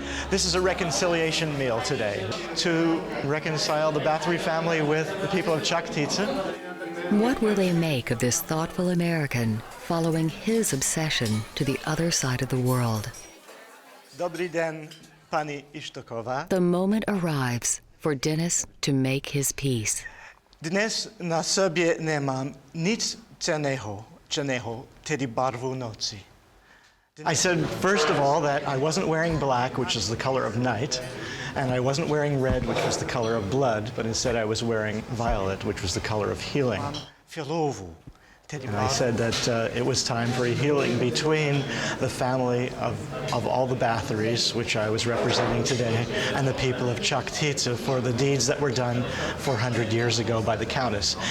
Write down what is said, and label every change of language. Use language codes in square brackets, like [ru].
[en] This is a reconciliation meal today to reconcile the Bathory family with the people of Chuktica. What will they make of this thoughtful American following his obsession to the other side of the world? [cs] Dobrý den, pani Ištoková. [en] The moment arrives for Dennis to make his peace. [cs] Dnes na sobě nemám nic cenného, tedy barvu noci. [en] I said, first of all, that I wasn't wearing black, which is the color of night, and I wasn't wearing red, which was the color of blood, but instead I was wearing violet, which was the color of healing. [cs] Fialovu, [en] And I said that it was time for a healing between the family of all the Bathorys, which I was representing today, and the people of Chaktitsa for the deeds that were done 400 years ago by the Countess.